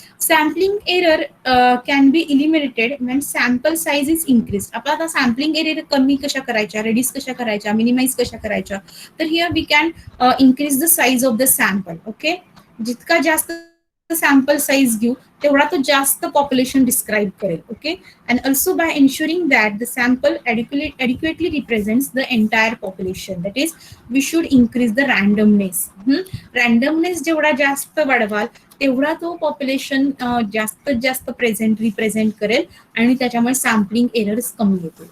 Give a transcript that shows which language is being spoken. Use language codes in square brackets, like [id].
[en] Sampling error can be eliminated when sample size is increase. [mr] आपण आता sampling error कमी कशा करायच्या, रेड्यूस कशा करायच्या, मिनिमाइज कशा करायच्या, तर [en] Here we can increase the size of the sample. [mr] Okay, जितका जास्त सॅम्पल साईज घेऊ तेवढा तो जास्त पॉप्युलेशन डिस्क्राईब करेल. [en] Okay, and also by ensuring that the sample adequately represents the entire population, that is we should increase the randomness. [mr] Randomness जेवढा जास्त वाढवाल तेवढा तो पॉप्युलेशन जास्तीत जास्त रिप्रेझेंट करेल आणि त्याच्यामुळे सॅम्पलिंग एरर्स कमी येतील.